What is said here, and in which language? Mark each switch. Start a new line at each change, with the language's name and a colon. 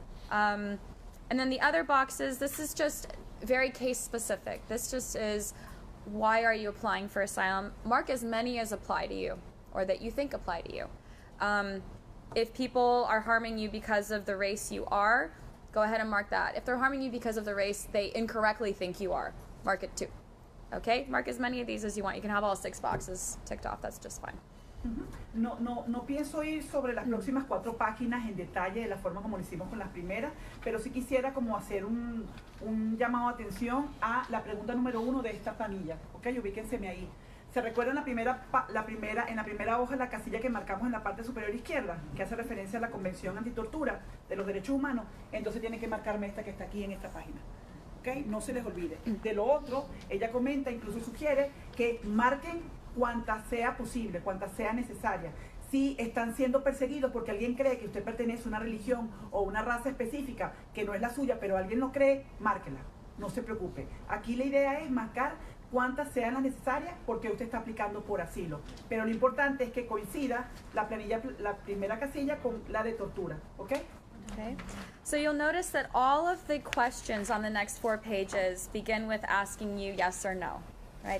English: And then the other boxes, this is just very case specific. This just is, why are you applying for asylum? Mark as many as apply to you. or that you think apply to you. If people are harming you because of the race you are, go ahead and mark that. If they're harming you because of the race they incorrectly think you are, mark it too. Okay? Mark as many of these as you want. You can have all 6 boxes ticked off. That's just fine.
Spanish: No pienso ir sobre las próximas 4 páginas en detalle de la forma como lo hicimos con las primeras, pero sí quisiera como hacer un llamado de atención a la pregunta número 1 de esta planilla. Ok, ubíquenseme ahí. ¿Se recuerdan en la primera hoja la casilla que marcamos en la parte superior izquierda, que hace referencia a la Convención Antitortura de los Derechos Humanos? Entonces tienen que marcarme esta que está aquí en esta página. ¿Ok? No se les olvide. De lo otro, ella comenta, incluso sugiere que marquen cuantas sea posible, cuantas sea necesaria. Si están siendo perseguidos porque alguien cree que usted pertenece a una religión o una raza específica que no es la suya, pero alguien lo cree, márquela. No se preocupe. Aquí la idea es marcar cuántas sean las necesarias porque usted está aplicando por asilo. Pero lo importante es que coincida la planilla, la primera casilla con la de tortura. ¿Ok?
English: Okay. So you'll notice that all of the questions on the next 4 pages begin with asking you yes or no. Right?